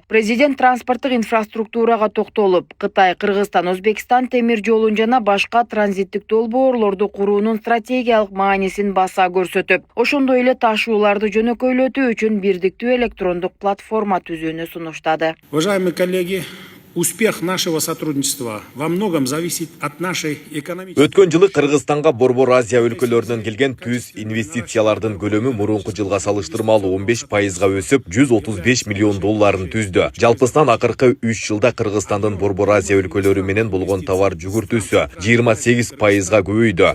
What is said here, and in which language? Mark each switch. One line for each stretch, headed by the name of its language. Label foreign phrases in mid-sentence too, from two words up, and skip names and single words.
Kyrgyz: Президент транспорттук инфраструктурага токтолуп, Кытай, Кыргызстан, Өзбекстан темир жолун жана башка транзиттик долбоорлорду куруунун стратегиялык маанисин баса көрсөтүп, ошондой эле ташууларды жөнөкөйлөтүү үчүн бирдиктүү электрондук платформа түзүүнү сунуштады.
Russian: Уважаемые коллеги, успех нашего сотрудничества во многом зависит от нашей экономической...
Kyrgyz: Өткөн жылы Кыргызстанга Борбор Азия өлкөлөрүнөн келген түз инвестициялардын көлөмү мурунку жылга салыштырмалуу 15%га өсүп, $135 миллион түздү. Жалпысынан акыркы 3 жылда Кыргызстандын Борбор Азия өлкөлөрү менен болгон товар жүгүртүүсү 28%га көбөйдү.